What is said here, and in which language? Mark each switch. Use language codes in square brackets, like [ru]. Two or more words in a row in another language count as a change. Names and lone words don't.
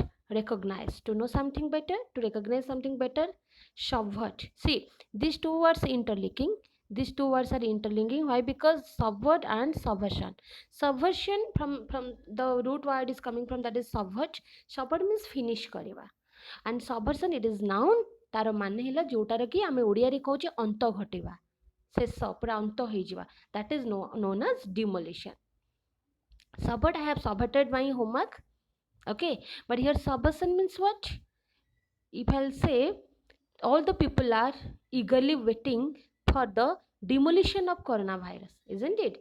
[en] Recognize, to know something better, to recognize something better. Subvert, see, these two words interlinking, these two words are interlinking. Why? Because subvert and subversion. Subversion from the root word is coming from, that is subvert. Subvert means finish କରିବା, and subversion it is noun. [or] ତାର ମାନେ ହେଲା ଯୋଉଟାର କି ଆମେ ଓଡ଼ିଆରେ କହୁଛେ ଅନ୍ତ ଘଟିବା, ଶେଷ ପୁରା ଅନ୍ତ ହେଇଯିବା, [en] that is known as demolition. Subvert, I have subverted my homework. Okay, but here subversion means what? If I'll say all the people are eagerly waiting for the demolition of coronavirus, isn't it?